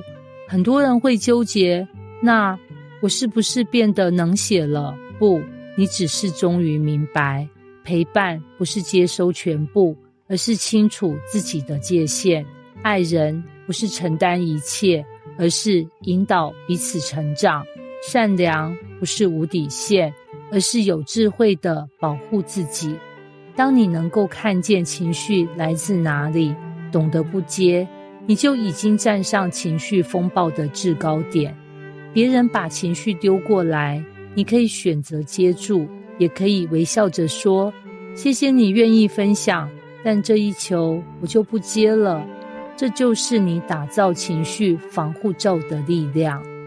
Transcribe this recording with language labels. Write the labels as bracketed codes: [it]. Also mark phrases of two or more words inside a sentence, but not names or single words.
[zh] 很多人會糾結，那我是不是變得冷血了？不，你只是終於明白，陪伴不是接收全部，而是清楚自己的界限。愛人不是承擔一切，而是引導彼此成長。善良不是無底線，而是有智慧地保護自己。當你能夠看見情緒來自哪裡，懂得不接，你就已經站上情緒風暴的制高點。別人把情緒丟過來，你可以選擇接住，也可以微笑着說：謝謝你願意分享，但這一球我就不接了。這就是你打造情緒防護罩的力量。